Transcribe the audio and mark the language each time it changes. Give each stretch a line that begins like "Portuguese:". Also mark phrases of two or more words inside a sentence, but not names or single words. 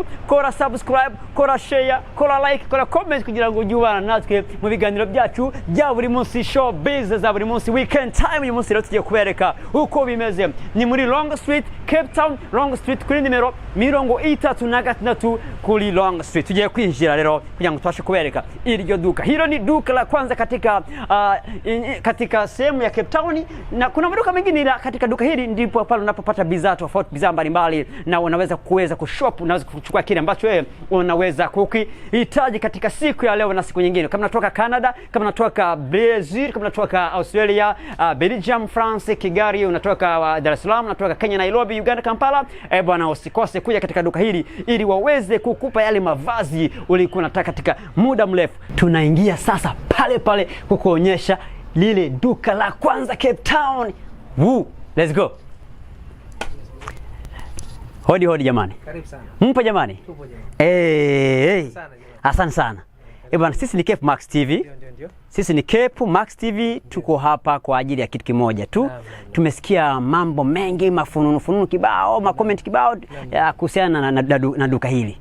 Kinyarwanda: Kora subscribe, kora share, kora like, kora comment kugira ngo ujye ubana natwe mu biganiro byacu bya buri munsi,
English: show business
Kinyarwanda: za buri munsi,
English: weekend time.
Kinyarwanda: Uyu munsi rero tugiye kubereka uko bimeze. Ni muri Long Street, Cape Town, Long Street kuri nimero 36 kuri Long Street. Tugiye kwinjira rero kugira ngo tubashe kubereka iryo duka.
Swahili: Hilo ni duka la kwanza katika sehemu ya Cape Town, na kuna maduka mengine, ila katika duka hili ndipo pale unapopata bidhaa tofauti, bidhaa mbalimbali, na unaweza kushop, unaweza kuchukua kile ambacho wewe unaweza kukihitaji katika siku ya leo na siku nyingine. Kama unatoka Canada, kama unatoka Brazil, kama unatoka Australia, Belgium, France, Kigali, unatoka Dar es Salaam, unatoka Kenya, Nairobi, Uganda, Kampala, bwana usikose kuja katika duka hili ili waweze kukupa yale mavazi ulikuwa unataka katika muda mrefu. Tunaingia sasa pale kukuonyesha lile duka la kwanza Cape Town.
English: Let's go.
Swahili: Hodi jamani. Karibu sana. Mpo jamani? Tupo jamani. Asante sana. Bwana, sisi ni Cape Max TV. Ndio. Sisi ni Cape Max TV. Tuko hapa kwa ajili ya kitu kimoja tu. Tumesikia mambo mengi, mafununu kibao, makomenti kibao kuhusiana na duka hili.